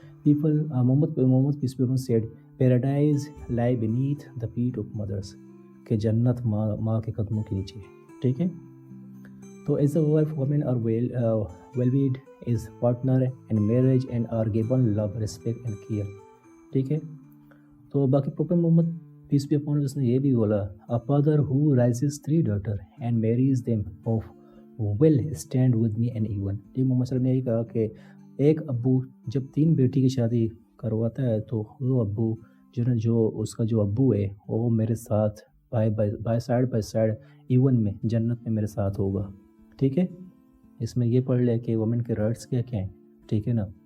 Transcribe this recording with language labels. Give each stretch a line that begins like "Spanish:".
English: people Muhammad peace be upon said paradise lies beneath the feet of mothers,
Urdu: کہ جنت ماں کے قدموں کے نیچے ٹھیک ہے.
English: تو as a wife women are valued as partner in marriage and are given love, respect and care
Urdu: ٹھیک ہے. تو باقی prophet Muhammad piece be upon اس نے یہ بھی بولا،
English: a father who raises 3 daughters and marries them off will stand with me and even.
Urdu: ٹھیک، محمد صلی اللہ علیہ وسلم نے یہی کہا کہ ایک ابو جب 3 بیٹی کی شادی کرواتا ہے تو وہ ابو جو اس کا جو ابو ہے وہ میرے ساتھ بائی سائڈ ایون میں جنت میں میرے ساتھ ہوگا ٹھیک ہے. اس میں یہ پڑھ لے کہ وومن کے رائٹس کیا کیا ہیں ٹھیک ہے نا.